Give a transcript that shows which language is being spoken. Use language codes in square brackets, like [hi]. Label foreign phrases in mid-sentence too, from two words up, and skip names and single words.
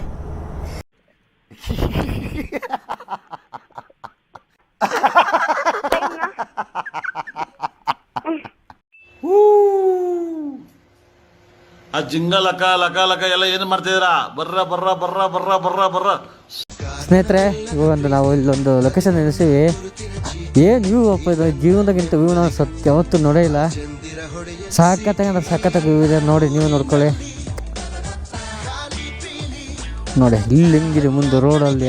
[kn] ಆ ಜಿಂಗ ಲಕ ಲಕ ಲಕ ಎಲ್ಲ ಏನು ಮಾಡ್ತಿದ್ದೀರಾ? ಬರ್ರ ಬರ್ರ ಬರ್ರ ಬರ್ರ ಬರ್ರ ಬರ್ರ. ಸ್ನೇಹಿತರೆ, ಇವಾಗ ನಾವು ಇಲ್ಲೊಂದು ಲೊಕೇಶನ್ ನೆನೆಸಿವಿ. ಏನು ವ್ಯೂ ಅಪ್ಪ ಇದು, ಜೀವನದಾಗಿಂತ ವ್ಯೂ ನಾವು ಯಾವತ್ತೂ ನೋಡೇ ಇಲ್ಲ. ಸಖತ್ತಾಗಿ ಸಖತ್ತಾಗಿ ವ್ಯೂ ಇದೆ ನೋಡಿ, ನೀವು ನೋಡ್ಕೊಳ್ಳಿ. ನೋಡಿ ಇಲ್ಲಿ ಹೆಂಗಿದೆ ಮುಂದೆ ರೋಡಲ್ಲಿ.